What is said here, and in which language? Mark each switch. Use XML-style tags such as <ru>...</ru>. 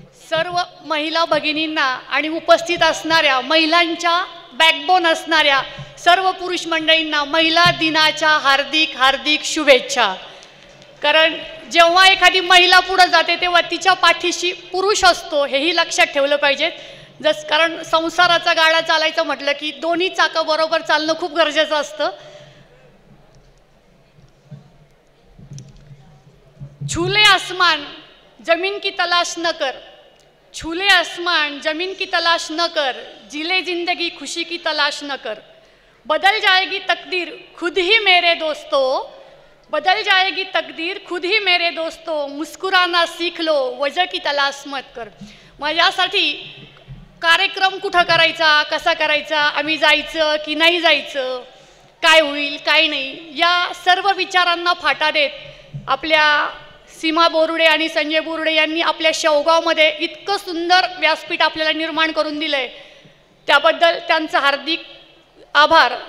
<mr>सर्व महिला भगिनींना आणि उपस्थित असणाऱ्या महिलांच्या बॅकबोन असणाऱ्या सर्व पुरुष मंडळींना महिला दिनाच्या हार्दिक हार्दिक शुभेच्छा. कारण जेव्हा एखादी महिला पुढे जाते तेव्हा तिच्या पाठीशी पुरुष असतो हेही लक्षात ठेवलं पाहिजे. कारण संसाराचा गाडा चालायचं म्हटलं की दोन्ही चाकं बरोबर चालणं खूप गरजेचं असतं.</mr> <hi>छूले आसमान जमीन की तलाश न कर, छूले आसमान जमीन की तलाश न कर, जिले जिंदगी खुशी की तलाश न कर, बदल जाएगी तकदीर खुद ही मेरे दोस्तों, बदल जाएगी तकदीर खुद ही मेरे दोस्तों, मुस्कुराना सीख लो वजह की तलाश मत कर.</hi> <mr>मग यासाठी कार्यक्रम कुठं करायचा, कसा करायचा, आम्ही जायचं की नाही जायचं, काय होईल काय नाही, या सर्व विचारांना फाटा देत आपल्या सीमा बोरुडे आणि संजय बोरुडे यांनी आपल्या शेवगावमध्ये इतकं सुंदर व्यासपीठ आपल्याला निर्माण करून दिलंय, त्याबद्दल त्यांचं हार्दिक आभार.</mr>